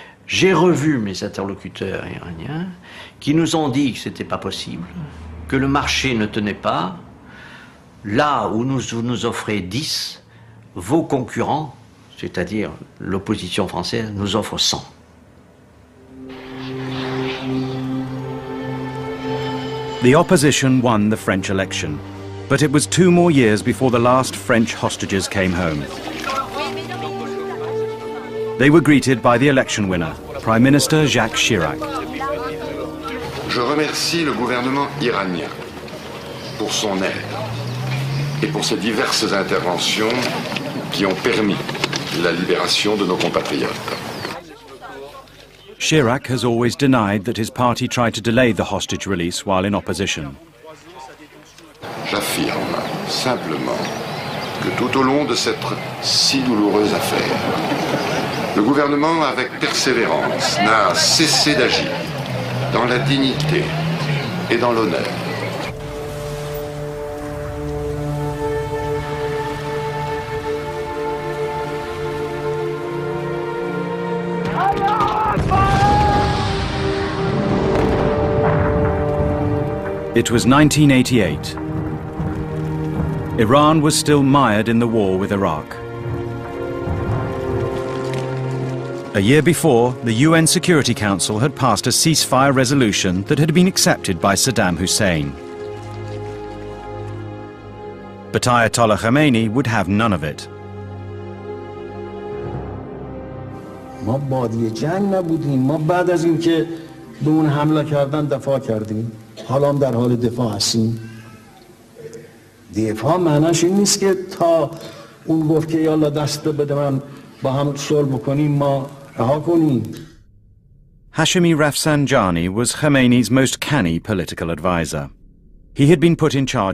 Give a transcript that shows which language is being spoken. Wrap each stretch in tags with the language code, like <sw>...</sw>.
<fr>J'ai revu mes interlocuteurs iraniens qui nous ont dit que ce n'était pas possible, que le marché ne tenait pas. Là où vous nous offrez 10, vos concurrents, c'est-à-dire l'opposition française, nous offrent 100.</fr> <en>The opposition won the French election, but it was 2 more years before the last French hostages came home. They were greeted by the election winner, Prime Minister Jacques Chirac.</en> <fr>Je remercie le gouvernement iranien pour son aide et pour ses diverses interventions qui ont permis la libération de nos compatriotes.</fr> <en>Chirac has always denied that his party tried to delay the hostage release while in opposition.</en> <fr>J'affirme simplement que tout au long de cette si douloureuse affaire, le gouvernement, avec persévérance, n'a cessé d'agir dans la dignité et dans l'honneur.</fr> <en>It was 1988. Iran was still mired in the war with Iraq. A year before, the UN Security Council had passed a ceasefire resolution that had been accepted by Saddam Hussein. But Ayatollah Khomeini would have none of it.</en> <fa>ما بادی جنگ نبودیم، ما بعد از اینکه به اون حمله کردن دفاع کردیم، حالا هم در حال دفاع هستیم. دفاع معناش این نیست که تا اون گفت که یالا دست بده من با هم صلح بکنیم ما رها کنیم.</fa> <en>Hashemi Rafsanjani was Khomeini's most canny political advisor. He had been put in charge</en>